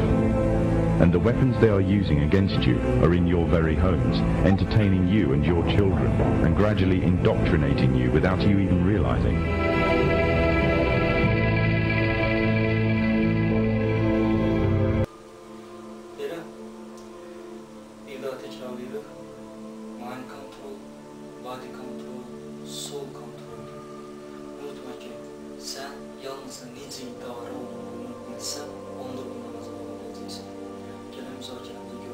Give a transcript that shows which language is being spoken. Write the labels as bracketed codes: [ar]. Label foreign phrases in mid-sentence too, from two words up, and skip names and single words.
[en] And the weapons they are using against you are in your very homes, entertaining you and your children, and gradually indoctrinating you without you even realizing. Mind control, body control, soul control. [az] Unutma ki [tr] sen yalnızca [az] necə idarə olduğunu bilsən, onda bundan azad olacaqsan. Gəlin müzakirə.